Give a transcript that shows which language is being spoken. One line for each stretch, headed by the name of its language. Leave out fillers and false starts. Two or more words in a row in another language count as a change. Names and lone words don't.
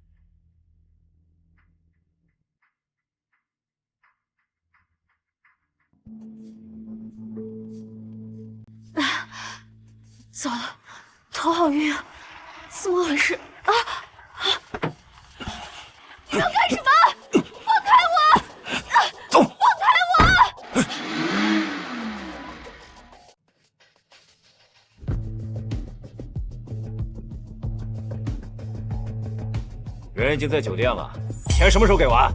Chinese: 糟了，头好暈啊！怎麼回事啊？你要幹什麼？ 放開我！走！放開我！人已經在酒店了，錢什麼時候給完？